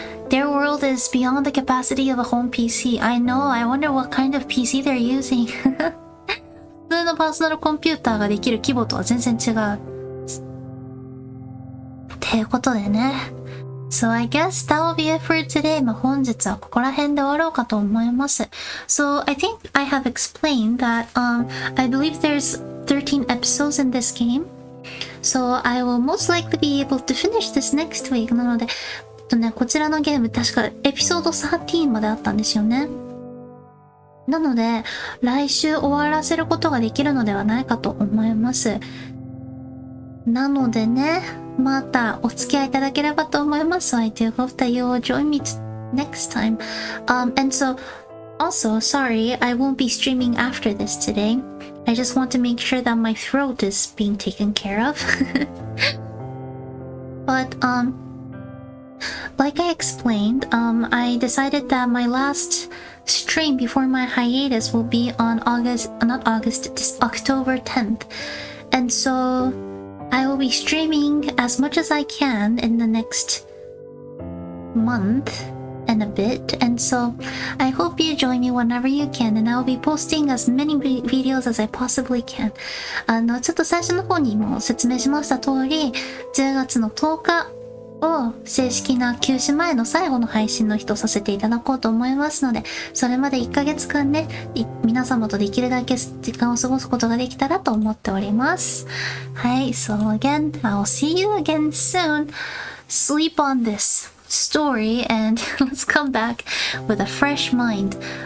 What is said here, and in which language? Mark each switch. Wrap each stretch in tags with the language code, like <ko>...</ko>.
<en>Their world is beyond the capacity of a home PC I know I wonder what kind of PC they're using</en> <ja>普通のパーソナルコンピューターができる規模とは全然違うていうことでね。</ja> <en>So I guess that will be it for today.</en> <ja>本日はここら辺で終わろうかと思います。</ja> <en>So I think I have explained that I believe there's 13 episodes in this game. So I will most likely be able to finish this next week.</en> <ja>なので、こちらのゲーム確かエピソード13まであったんですよね。なので、来週終わらせることができるのではないかと思います。なのでね、またお付き合いいただければと思います。</ja> <en>So I do hope that you will join me next time. And so, also, sorry, I won't be streaming after this today. I just want to make sure that my throat is being taken care of. But, like I explained, I decided that my last stream before my hiatus will be on October 10th. And so, I will be streaming as much as I can in the next month and a bit, and so I hope you join me whenever you can, and I'll be posting as many videos as I possibly can.</en> <ja>ちょっと最初の方にも説明しました通り、10月の10日を正式な休止前の最後の配信の日とさせていただこうと思いますので、それまで1ヶ月間ね、皆様とできるだけ時間を過ごすことができたらと思っております。</ja> <en>はい、so again, I'll see you again soon. Sleep on this story and let's come back with a fresh mind.</en>